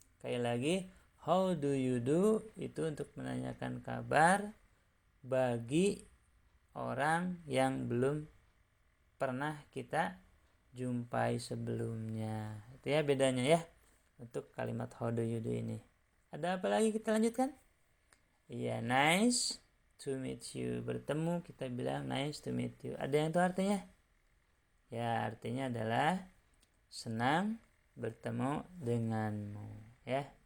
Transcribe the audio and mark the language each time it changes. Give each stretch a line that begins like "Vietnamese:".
Indonesian: Sekali lagi,
English: how do you do
Indonesian: itu untuk menanyakan kabar bagi orang yang belum pernah kita jumpai sebelumnya. Itu ya bedanya ya untuk kalimat
English: how do you do
Indonesian: ini. Ada apa lagi kita lanjutkan?
English: Iya, nice to meet you.
Indonesian: Bertemu kita bilang
English: nice to meet you.
Indonesian: Ada yang tahu artinya? Ya, artinya adalah senang bertemu denganmu ya.